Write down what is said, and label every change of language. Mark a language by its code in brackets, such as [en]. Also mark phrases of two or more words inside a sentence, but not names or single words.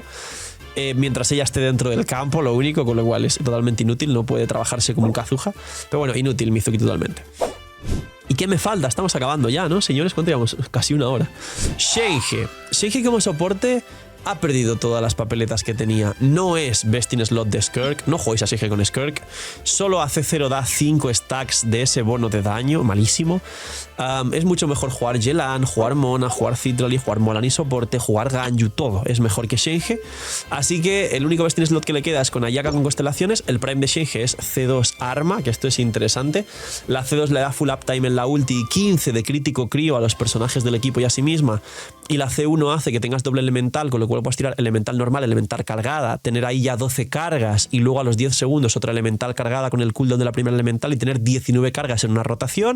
[es] Mientras ella esté dentro del campo, lo único, con lo cual es totalmente inútil. No puede trabajarse como un Kazuha. Pero bueno, inútil Mizuki totalmente. ¿Y qué me falta? Estamos acabando ya, ¿no, señores? ¿Cuánto llevamos? Casi una hora. Shenhe. Shenhe como soporte ha perdido todas las papeletas que tenía. No es [en] best in slot [es] de Skirk. No juguéis a Shenhe con Skirk. Solo a C0 da 5 stacks de ese bono de daño. Malísimo. Es mucho mejor jugar Yelan, jugar Mona, jugar Citral, jugar Molan y soporte, jugar Ganyu, todo. Es mejor que Shenhe. Así que el único [en] best in slot [es] que le queda es con Ayaka con constelaciones. El prime de Shenhe es C2 arma, que esto es interesante. La C2 le da [en] full uptime [es] en la ulti y 15 de crítico crío a los personajes del equipo y a sí misma. Y la C1 hace que tengas doble elemental, con lo cual puedes tirar elemental normal, elemental cargada, tener ahí ya 12 cargas y luego a los 10 segundos otra elemental cargada con el cooldown de la primera elemental y tener 19 cargas en una rotación.